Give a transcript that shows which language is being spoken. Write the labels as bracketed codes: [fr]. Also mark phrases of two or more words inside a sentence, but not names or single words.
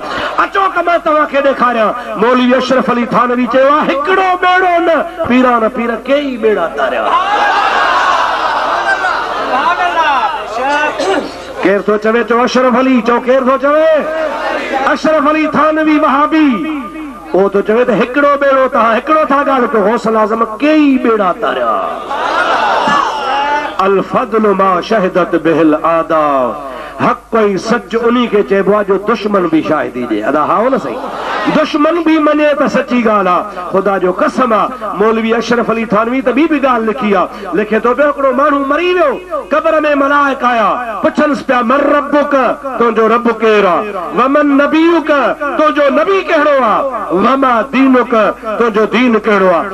[sd] अचो त मां तव्हांखे ॾेखारियां। मौलवी अशरफ अली थानवी चयो आहे हिकिड़ो ॿेड़ो न, पीरान पीर कई ॿेड़ा तारिया। केर थो चवे चो अशरफ अली, चो केर थो चवे अशरफ अली थानवी वहाबी, वो तो चवे त हिकिड़ो ॿेड़ो तव्हां हिकिड़ो था ॻाल्हि कयो। गौसल आज़म कई ॿेड़ा तारिया। [ar] الفضل ما شهدت به الأعداء, [sd] हक़ कोई सच उन्हीं के चइबो आहे जो दुश्मन भी शाहिदी ॾे। अदा हा हो न सही, दुश्मन भी मञे त सची ॻाल्हि आहे। ख़ुदा जो कसम आहे मौलवी अशरफ अली थानवी त ॿी बि ॻाल्हि लिखी आहे। लिखे थो पियो हिकिड़ो माण्हू मरी वियो, क़ब्र में मलाइक आया, पुछनिसि पिया [ar] من ربك, [sd] तुंहिंजो रब केरु आहे, [ar] ومن نبيك, [sd] तुंहिंजो नबी कहिड़ो आहे, [ar] وما دينك, [sd] तुंहिंजो दीन कहिड़ो आहे।